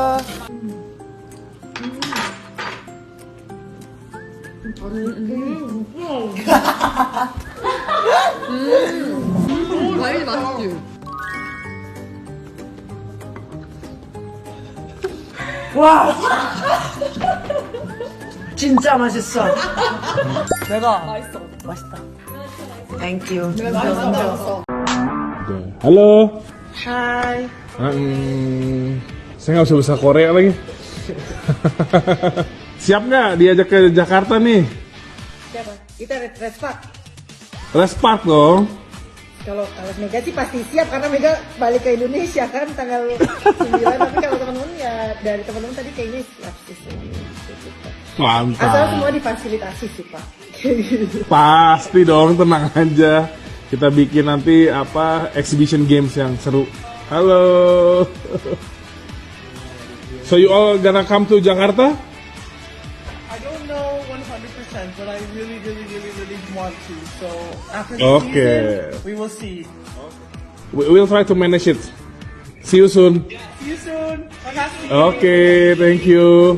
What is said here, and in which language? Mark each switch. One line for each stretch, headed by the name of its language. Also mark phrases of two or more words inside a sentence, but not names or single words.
Korean: 과일 맛있지? 와. 진짜 맛있어. 내가 맛있어. 맛있다. 땡큐. 맛있어.
Indonesian: Halo. Hai. Saya nggak usah bahasa Korea lagi. Siap nggak diajak ke Jakarta nih? Siapa? Kita Respark. Respark dong. Kalau Mega sih pasti siap karena Mega balik ke Indonesia kan tanggal 9. Tapi kalau teman-teman ya dari teman-teman tadi kayaknya siap sih. Mantap. Asal semua difasilitasi sih Pak. Pasti dong, tenang aja. Kita bikin nanti
English: exhibition games
Indonesian: yang seru. Halo.
English: So you all gonna come to Jakarta? I don't know 100%, but I really want to. So after the Okay. season, we will see. We'll try to manage it. See you soon. See you soon. Makasih. Okay, thank you.